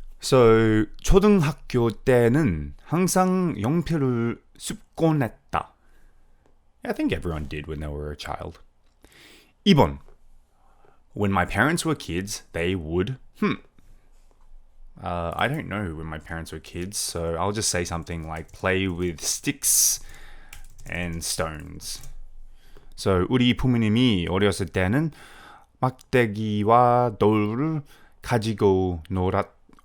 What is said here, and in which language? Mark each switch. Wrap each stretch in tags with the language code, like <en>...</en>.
<ko>So, 초등학교 때는 항상 연필을 습곤 했다.</ko> <en>I think everyone did when they were a child.</en> <ko>2번.</ko> <en>When my parents were kids, they would... I don't know when my parents were kids, so I'll just say something like play with sticks and stones.</en> <ko>So, 우리 부모님이 어렸을 때는 막대기와 돌을 가지고 놀았다.</ko>